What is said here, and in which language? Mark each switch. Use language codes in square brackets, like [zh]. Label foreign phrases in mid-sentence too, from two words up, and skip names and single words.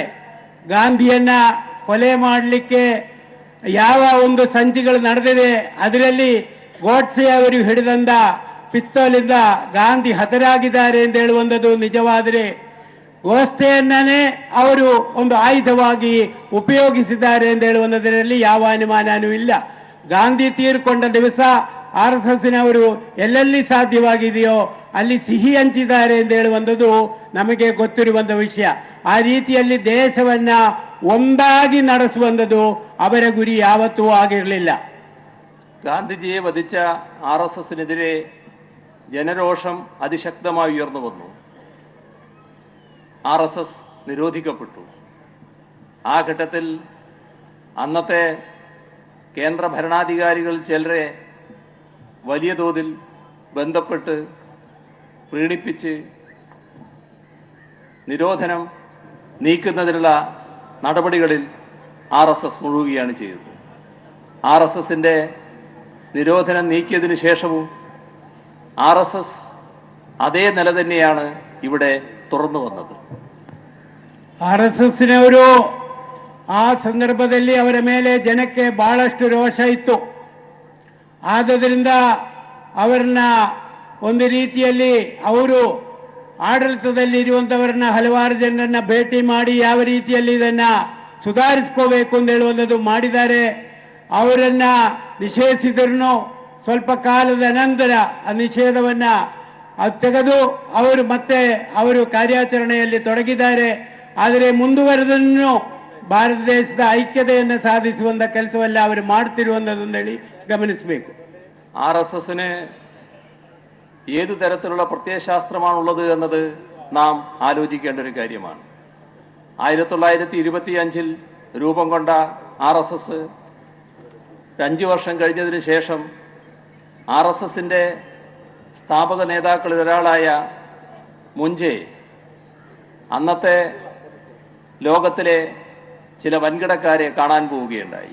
[kn] ಗಾಂಧಿಯನ್ನು ಕೊಲೆ ಮಾಡಲಿಕ್ಕೆ ಯಾವ ಒಂದು ಸಂಚಿಗಳು ನಡೆದಿದೆ, ಅದರಲ್ಲಿ ಗೋಡ್ಸೆ ಅವರು ಹಿಡಿದಂಥ ಪಿಸ್ತೂಲಿಂದ ಗಾಂಧಿ ಹತರಾಗಿದ್ದಾರೆ ಅಂತ ಹೇಳುವಂಥದ್ದು ನಿಜವಾದರೆ, ಗೋಡ್ಸೆಯನ್ನೇ ಅವರು ಒಂದು ಆಯುಧವಾಗಿ ಉಪಯೋಗಿಸಿದ್ದಾರೆ ಅಂತ ಹೇಳುವಂಥದ್ರಲ್ಲಿ ಯಾವ ಅನುಮಾನವೂ ಇಲ್ಲ. ಗಾಂಧಿ ತೀರ್ಕೊಂಡ ದಿವಸ RSSನ ಅವರು ಎಲ್ಲೆಲ್ಲಿ ಸಾಧ್ಯವಾಗಿದೆಯೋ ಅಲ್ಲಿ ಸಿಹಿ ಹಂಚಿದ್ದಾರೆ ಅಂತ ಹೇಳುವಂಥದ್ದು ನಮಗೆ ಗೊತ್ತಿರುವಂಥ ವಿಷಯ. ಆ ರೀತಿಯಲ್ಲಿ ದೇಶವನ್ನ ಒಂದಾಗಿ ನಡೆಸುವಂಥದ್ದು ಅವರ ಗುರಿ ಯಾವತ್ತೂ ಆಗಿರಲಿಲ್ಲ. [ml] ഗാന്ധിജിയെ വധിച്ച RSSനെതിരെ ജനരോഷം അതിശക്തമായി ഉയർന്നു വന്നു. RSS നിരോധിക്കപ്പെട്ടു. ആ ഘട്ടത്തിൽ അന്നത്തെ കേന്ദ്ര ഭരണാധികാരികൾ ചിലരെ വലിയ തോതിൽ ബന്ധപ്പെട്ട് പീഡിപ്പിച്ച് നിരോധനം നീക്കുന്നതിനുള്ള നടപടികളിൽ RSS മുഴുകുകയാണ് ചെയ്തത്. RSSന്റെ നിരോധനം നീക്കിയതിനു ശേഷവും RSS അതേ നില തന്നെയാണ് ഇവിടെ തുറന്നു വന്നത്. [kn] RSSನವರು ಆ ಸಂದರ್ಭದಲ್ಲಿ ಅವರ ಮೇಲೆ ಜನಕ್ಕೆ ಬಹಳಷ್ಟು ರೋಷ ಇತ್ತು. ಆದ್ದರಿಂದ ಅವರನ್ನ ಒಂದು ರೀತಿಯಲ್ಲಿ ಅವರು ಆಡಳಿತದಲ್ಲಿ ಇರುವಂಥವರನ್ನ ಹಲವಾರು ಜನರನ್ನ ಭೇಟಿ ಮಾಡಿ ಯಾವ ರೀತಿಯಲ್ಲಿ ಇದನ್ನ ಸುಧಾರಿಸ್ಕೋಬೇಕು ಅಂತ ಹೇಳುವಂಥದ್ದು ಮಾಡಿದ್ದಾರೆ. ಅವರನ್ನ ನಿಷೇಧಿಸಿದ್ರು ಸ್ವಲ್ಪ ಕಾಲದ ನಂತರ ಆ ನಿಷೇಧವನ್ನ ತೆಗೆದು ಅವರು ಮತ್ತೆ ಅವರು ಕಾರ್ಯಾಚರಣೆಯಲ್ಲಿ ತೊಡಗಿದ್ದಾರೆ. ಆದರೆ ಮುಂದುವರೆದನ್ನು ಭಾರತ ದೇಶದ ಐಕ್ಯತೆಯನ್ನು ಸಾಧಿಸುವಂಥ ಕೆಲಸವಲ್ಲ ಅವರು ಮಾಡ್ತಿರುವಂಥದ್ದು ഗമനിಸಬೇಕು. [ml] RSSന് ഏതു തരത്തിലുള്ള പ്രത്യയശാസ്ത്രമാണുള്ളത് എന്നത് നാം ആലോചിക്കേണ്ട ഒരു കാര്യമാണ്. 1925 രൂപം കൊണ്ട RSS 5 വർഷം കഴിഞ്ഞതിന് ശേഷം RSSന്റെ സ്ഥാപക നേതാക്കളിൽ ഒരാളായ മുഞ്ചെ അന്നത്തെ ലോകത്തിലെ ചില വൻകിടക്കാരെ കാണാൻ പോവുകയുണ്ടായി.